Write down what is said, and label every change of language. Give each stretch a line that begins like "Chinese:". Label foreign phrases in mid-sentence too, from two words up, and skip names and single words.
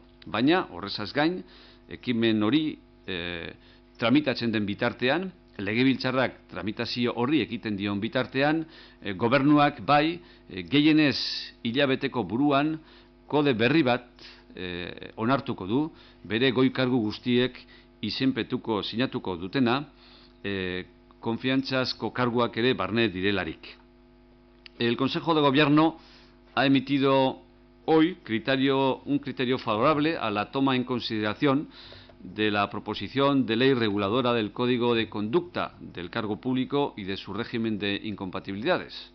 Basque: Baina, horrezaz gain, ekimen hori tramitatzen den bitartean, Legebiltzarrak tramitazio horri ekiten dion bitartean, gobernuak bai, gehienez hilabeteko buruan, kode berri bat onartuko du, bere goi kargu guztiek izenpetuko sinatuko dutena, konfiantzazko karguak ere barne direlarik.
Spanish: El Consejo de Gobierno ha emitido hoy un criterio favorable a la toma en consideración de la proposición de ley reguladora del Código de Conducta del Cargo Público y de su régimen de incompatibilidades.